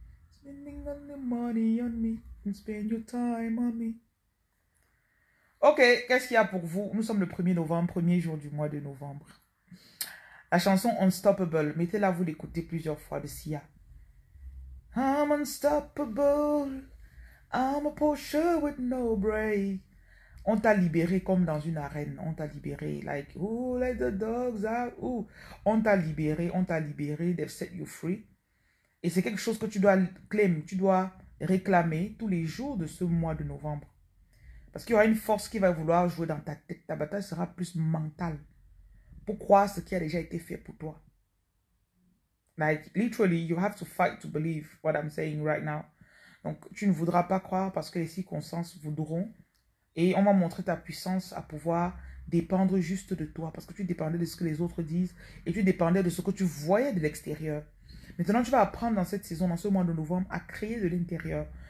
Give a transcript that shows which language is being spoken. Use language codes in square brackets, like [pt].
[en] Spending all the money on me. And spend your time on me. [fr] Ok, qu'est-ce qu'il y a pour vous? Nous sommes le 1er novembre, premier jour du mois de novembre. La chanson Unstoppable. Mettez-la, vous l'écoutez plusieurs fois de Sia. [en] I'm unstoppable. I'm a Porsche with no brake. [fr] On t'a libéré comme dans une arène. On t'a libéré. [en] Like, ooh, let the dogs out. [fr] Ooh. On t'a libéré. On t'a libéré. They've set you free. Et c'est quelque chose que tu dois claim. Tu dois réclamer tous les jours de ce mois de novembre. Parce qu'il y aura une force qui va vouloir jouer dans ta tête. Ta bataille sera plus mentale. Pour croire ce qui a déjà été fait pour toi. [en] Like, literally, you have to fight to believe what I'm saying right now. [fr] Donc, tu ne voudras pas croire parce que les circonstances voudront. Et on va montrer ta puissance à pouvoir dépendre juste de toi. Parce que tu dépendais de ce que les autres disent. Et tu dépendais de ce que tu voyais de l'extérieur. Maintenant, tu vas apprendre dans cette saison, dans ce mois de novembre, à créer de l'intérieur.